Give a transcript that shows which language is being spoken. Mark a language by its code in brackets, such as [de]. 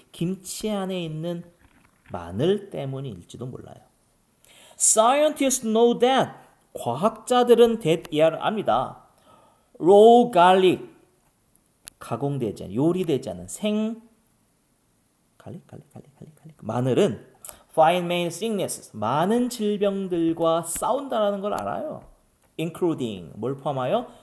[ko] 김치 안에 있는 마늘 때문일지도 몰라요. [en] Scientists know that. [ko] 과학자들은 that 압니다. [en] Raw garlic. [ko] 가공되지 않은, 요리되지 않은 갈릭. 마늘은 [en] fight many sicknesses. [ko] 많은 질병들과 싸운다라는 걸 알아요. including 뭘 포함하여?